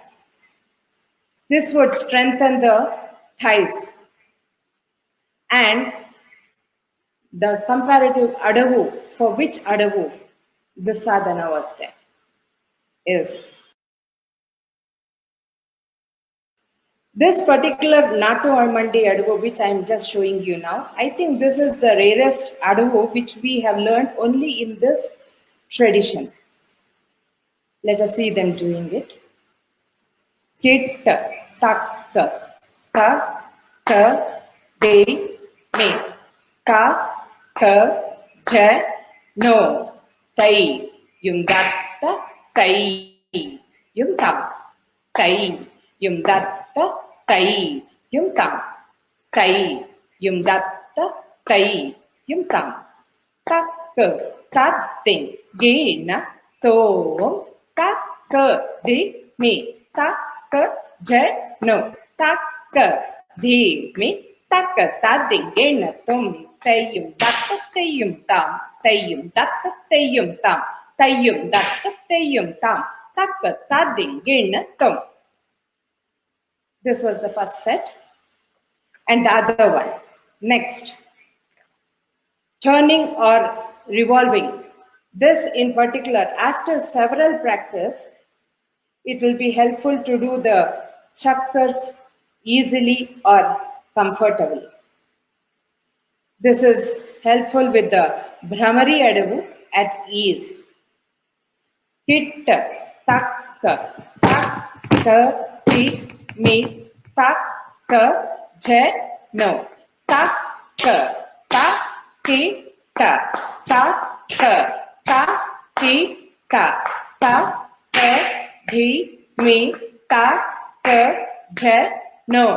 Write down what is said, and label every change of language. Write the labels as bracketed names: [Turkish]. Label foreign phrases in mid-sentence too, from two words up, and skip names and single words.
[English] This would strengthen the thighs, and the comparative adavu, for which adavu the sadhana was there, is this particular Natu Armandi adavu, which I am just showing you now. I think this is the rarest adavu which we have learned only in this tradition. Let us see them doing it. Kit, tak, ka, ka, de, me, ka, ka, ja, no, tai, yung datta, kai, yung tam, kai, yung datta, kai, yung tam, kai, yung datta, kai, yung tam, tak, tat, ting, ge, na, to, ka, de, me, tak, ja, no, tak, de, me, Taka tading gena tum, tayum daka tayum tam, tayum daka tayum tam, tayum daka tayum tam, taka tading gena tum. This was the first set. And the other one. Next, turning or revolving. This in particular, after several practice, it will be helpful to do the chakkars easily or comfortably. This is helpful with the Bhramari Adavu at ease. Hit, tak, tak, ti, mi, tak, je, no. Tak, ta, ti, ta, ta, ti, ta, di, mi, ta, je, no.